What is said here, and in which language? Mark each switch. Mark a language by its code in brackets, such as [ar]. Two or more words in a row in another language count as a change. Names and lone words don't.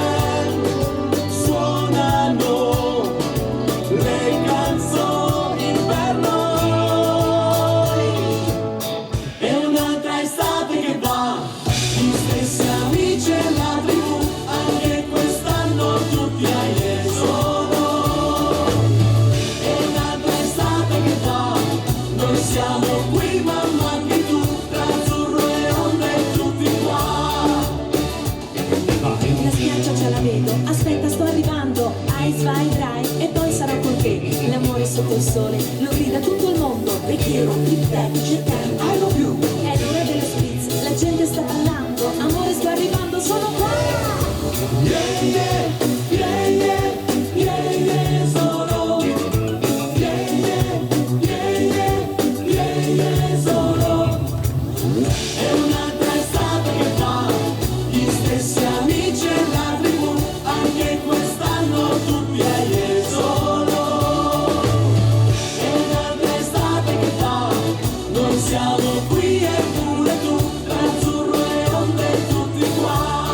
[it] suonano le canzoni per noi, è un'altra estate che va, gli stessi amici e la tribù, anche quest'anno tutti a Jesolo, è un'altra estate che va, noi siamo qui mamma anche tu, tra azzurro e onde tutti qua. La spiaggia già la vedo, aspetta sto arrivando, Eis vai dry e poi sarò con te, l'amore sotto il sole, lo grida tutto il mondo, [es] te quiero, [it] te cercare, [en] I love you, [it] è l'ora dello spritz, la gente sta ballando, amore sto arrivando, sono qua! [en] Yeah, yeah, yeah, yeah, yeah, yeah, solo. Yeah, yeah, yeah, yeah, yeah, yeah, [it] solo. È un'altra estate che fa, gli stessi amici e la tribù, anche quest'anno tutti a Jesolo. È un'altra estate che fa, noi siamo qui e pure tu, tra azzurro e onde tutti qua.